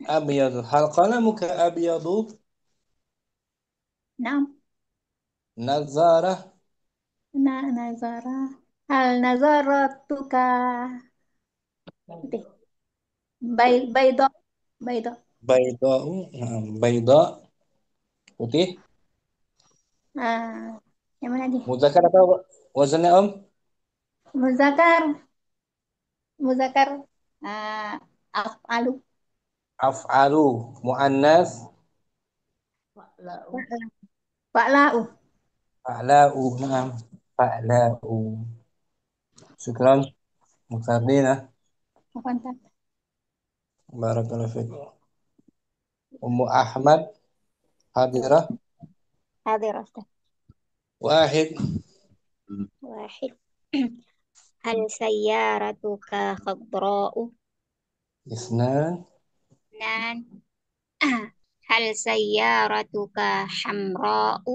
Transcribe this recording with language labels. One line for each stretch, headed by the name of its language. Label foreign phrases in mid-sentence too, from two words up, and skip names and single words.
Arabic: أبيض. هل قلمك أبيض؟ نعم. نظارة. نظارة. هل نظارتك بيضاء؟ بيضاء. بيضاء. نعم. بيضاء putih.
Indonesian: Yang mana nih? Muzakkar apa wazannya Om?
Arabic: مذكر. مذكر. Af'alu. أفعل. مؤنث. Fa'la'u. Fa'la'u. فعلاء. نعم. فعلاء. شكرا. مكردينا.
Indonesian: Mantap.
Arabic: بارك الله فيك. أم أحمد حاضرة.
Indonesian: Hadir Ustaz.
Arabic: Wahid. Wahid. هل سيارتك خضراء? Isnan. Nan. هل سيارتك حمراء?